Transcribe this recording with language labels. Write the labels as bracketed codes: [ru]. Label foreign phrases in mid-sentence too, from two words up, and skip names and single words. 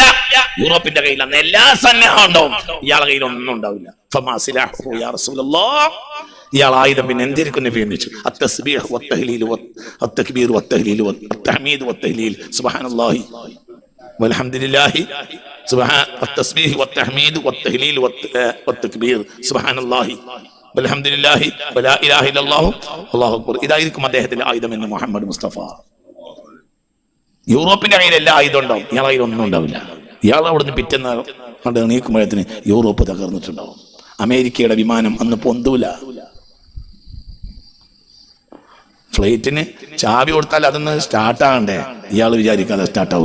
[ml] യൂറോപ്പിന്റെ കയ്യിൽ അന്ന് എല്ലാ സന്നാഹം ഉണ്ടാവും, ഇയാളെ കയ്യിൽ ഒന്നും ഉണ്ടാവില്ല. ഇയാൾ ആയുധം പിന്നെ എന്തിരിക്കും നബി എന്ന് ചോദിച്ചു. [ar] التسبيح والتهليل والتكبير والتهليل والتحميد والتهليل سبحان الله والحمد لله التسبيح والتحميد والتهليل والتكبير سبحان الله والحمد لله ولا اله الا الله والله اكبر. [ml] ഇതായിരിക്കും അദ്ദേഹത്തിന്റെ ആയുധം എന്ന് മുഹമ്മദ് മുസ്തഫ. യൂറോപ്പിന്റെ കയ്യിൽ എല്ലാ ആയുധം ഉണ്ടാവും, ഇയാളെ കയ്യിൽ ഒന്നും ഉണ്ടാവില്ല. ഇയാൾ അവിടുന്ന് പിറ്റേന്ന് കണ്ട് നീക്കുമ്പോഴത്തിന് യൂറോപ്പ് തകർന്നിട്ടുണ്ടാവും. അമേരിക്കയുടെ വിമാനം അന്ന് പൊന്തൂല. ഫ്ലൈറ്റിന് ചാവി കൊടുത്താൽ അതൊന്ന് സ്റ്റാർട്ടാകണ്ടേ, ഇയാൾ വിചാരിക്കാതെ സ്റ്റാർട്ടാവൂല.